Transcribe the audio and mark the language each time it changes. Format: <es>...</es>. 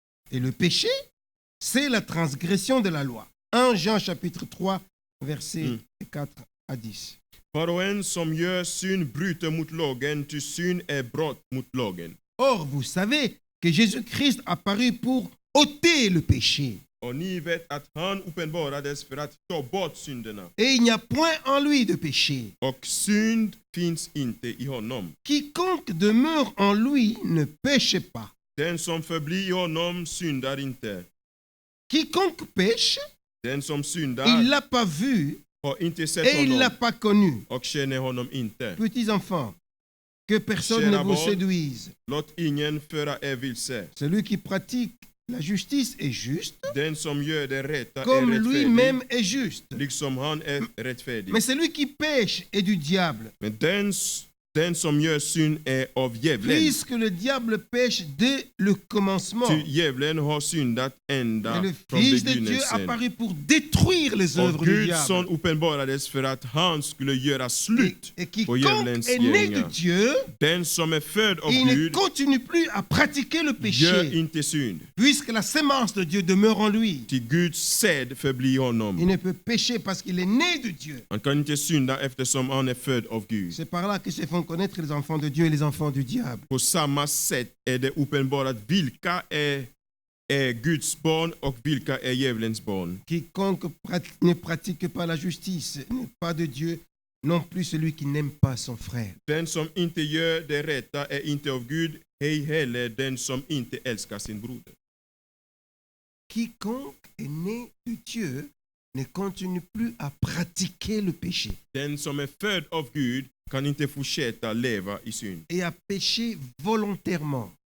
<fr>Et le péché, c'est la transgression de la loi. 1 Jean chapitre 3, versets 4 à 10.</fr> <sv>Var och en som gör synd bryter mot lagen, ty synd är brott mot lagen.</sv> <fr>Or, vous savez que Jésus-Christ apparut pour ôter le péché.</fr> <sv>Och ni vet att han uppenbarades för att ta bort synderna.</sv> <fr>Et il n'y a point en lui de péché.</fr> <sv>Och synd finns inte i honom.</sv> <fr>Quiconque demeure en lui ne péche pas.</fr> <sv>Den som förblir i honom syndar inte.</sv> <fr>Quiconque pêche,</fr> <sv>Den som syndar</sv> <fr>il ne l'a pas vu</fr> <sv>har inte sett</sv> <fr>et il ne l'a</fr> <sv>honom</sv> <fr>pas connu.</fr> <sv>och känner honom inte.</sv> <fr>Petits enfants, que personne ne vous séduise.</fr> <sv>Låt ingen föra er vilse.</sv> <fr>Celui qui pratique la justice est juste,</fr> <sv>Den som gör det rätta är</sv> <fr>comme</fr> <sv>rättfärdig,</sv> <fr>lui-même est juste.</fr> <sv>liksom han är rättfärdig.</sv> <fr>Mais celui qui pêche est du diable,</fr> <sv>Men den som gör synd är av djävulen.</sv> <fr>puisque le diable pêche dès le commencement.</fr> <sv>Ty djävulen har syndat ända</sv> <fr>Et le</fr> <sv>från</sv> <fr>Fils de Dieu</fr> <sv>begynnelsen.</sv> <fr>apparut pour détruire les</fr> <sv>Och</sv> <fr>œuvres du</fr> <sv>Guds</sv> <fr>diable.</fr> <sv>son uppenbarades för att han skulle göra slut</sv> <fr>Et</fr> <sv>på</sv> <fr>quiconque</fr> <sv>djävulens</sv> <fr>est né de</fr> <sv>gärningar.</sv> <fr>Dieu,</fr> <sv>Den som är född av</sv> <fr>il ne</fr> <sv>Gud</sv> <fr>continue plus à pratiquer le</fr> <sv>gör</sv> <fr>péché,</fr> <sv>inte synd.</sv> <fr>puisque la sémence de Dieu demeure en lui.</fr> <sv>Ty Guds säd förblir</sv> <fr>Il</fr> <sv>honom.</sv> <fr>ne peut pécher parce qu'il est né de Dieu.</fr> <sv>Han kan inte synda eftersom han är född av Gud.</sv> <fr>C'est par là que se font connaître les enfants de Dieu et les enfants du diable.</fr> <sv>På samma sätt är det uppenbarat vilka är Guds barn och vilka är djävulens barn.</sv> <fr>Quiconque ne pratique pas la justice n'est pas de Dieu, non plus celui qui n'aime pas son frère.</fr> <sv>Den som inte gör det rätta är inte av Gud, ej heller den som inte älskar sin broder.</sv> <fr>Quiconque est né de Dieu ne continue plus à pratiquer le péché</fr> <sv>Den som är född av Gud kan inte fortsätta leva i synd.</sv> <fr>et à pécher volontairement.</fr>